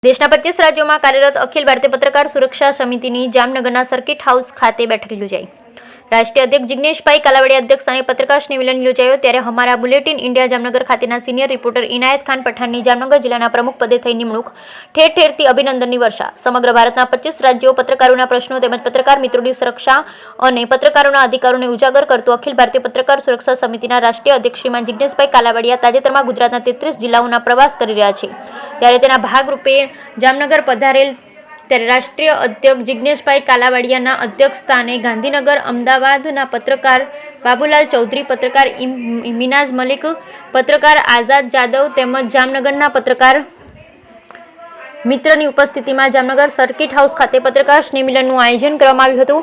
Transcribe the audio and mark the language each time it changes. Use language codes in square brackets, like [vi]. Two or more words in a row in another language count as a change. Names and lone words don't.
[gu] દેશના 25 રાજ્યોમાં કાર્યરત અખિલ ભારતીય પત્રકાર સુરક્ષા સમિતિની જામનગરના સર્કિટ હાઉસ ખાતે બેઠક યોજાઈ। રાષ્ટ્રીય અધ્યક્ષ જિગ્નેશભાઈ કાલાવાડિયા અધ્યક્ષસ્થાને પત્રકાર સ્નેહમિલન યોજાયો ત્યારે હમારા બુલેટિન ઇન્ડિયા જામનગર ખાતેના [en] senior reporter [gu] ઇનાયત ખાન પઠાણની જામનગર જિલ્લાના પ્રમુખ પદે થઈ નિમણૂક ઠેર ઠેરથી અભિનંદનની વર્ષા। સમગ્ર ભારતના 25 રાજ્યો પત્રકારોના પ્રશ્નો તેમજ પત્રકાર મિત્રોની સુરક્ષા અને પત્રકારોના અધિકારોને ઉજાગર કરતો અખિલ ભારતીય પત્રકાર સુરક્ષા સમિતિના રાષ્ટ્રીય અધ્યક્ષ શ્રીમાન જિગ્નેશભાઈ કાલાવાડિયા તાજેતરમાં ગુજરાતના 33 જિલ્લાઓના પ્રવાસ કરી રહ્યા છે ત્યારે તેના ભાગરૂપે જામનગર પધારેલ ત્યારે રાષ્ટ્રીય અધ્યક્ષ જિગ્નેશભાઈ કાલાવાડિયાના અધ્યક્ષસ્થાને ગાંધીનગર અમદાવાદના પત્રકાર બાબુલાલ ચૌધરી, પત્રકાર મિનાઝ મલિક, પત્રકાર આઝાદ જાદવ તેમજ જામનગરના પત્રકાર મિત્રની ઉપસ્થિતિમાં જામનગર સર્કિટ હાઉસ ખાતે પત્રકાર સ્નેહમિલનનું આયોજન કરવામાં આવ્યું હતું।